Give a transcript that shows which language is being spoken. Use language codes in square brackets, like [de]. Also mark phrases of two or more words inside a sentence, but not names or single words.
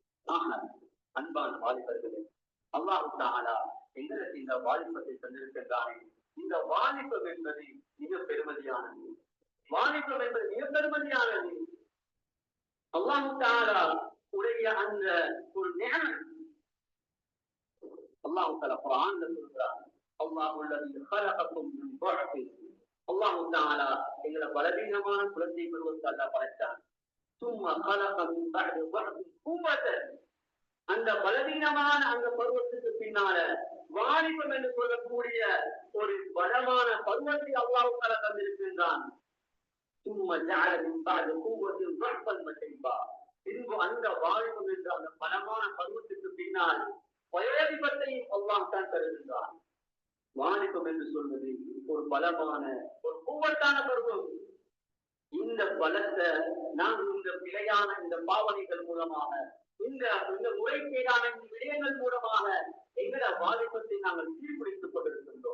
[ta] அன்பான வாலிபர்களே, அல்லாஹ் தஆலா எங்களுக்கு இந்த வாலிபத்தை தந்திருக்கின்றானே, இந்த வாலிபம் என்பது மிக பெருமதியானது. வாலிபம் என்பது மிக பெருமதியானது. அல்லாஹ் தஆலா உடைய அந்த ஒரு நியமத் அல்லாஹ் தஆலா குர்ஆன்ல சொல்றான், [ar] الله الذي خلقكم من ضعف. [ta] அல்லாஹ் தஆலா எங்களை பலவீனமான குழந்தை பருவத்தில் அல்லாஹ் படைத்தான். [ar] ثم خلق من بعد ضعف قوة. [ta] அந்த பலவீனமான அந்த பருவத்துக்கு பின்னால வாலிபம் என்று சொல்லக்கூடிய ஒரு பலமான பருவத்தை அல்லாஹ் தஆலா தந்திருக்கின்றான். [ar] ثم جعل من بعد قوة ضعفا وشيبا. [ta] பின்பு அந்த வாலிபம் என்ற அந்த பலமான பருவத்துக்கு பின்னால் வயோதிபத்தையும் அல்லாஹ் தான் தருகின்றான். வாலிபம் என்று சொல்வது ஒரு பலமான ஒரு கூவட்டான பருவம். இந்த பலத்தை நாம் இந்த பிழையான இந்த பாவனைகள் மூலமாக இந்த முறைகேடான இந்த விடயங்கள் மூலமாக எங்கள வாலிபத்தை நாங்கள் சீர்குலைத்துக் கொண்டிருக்கின்றோம்.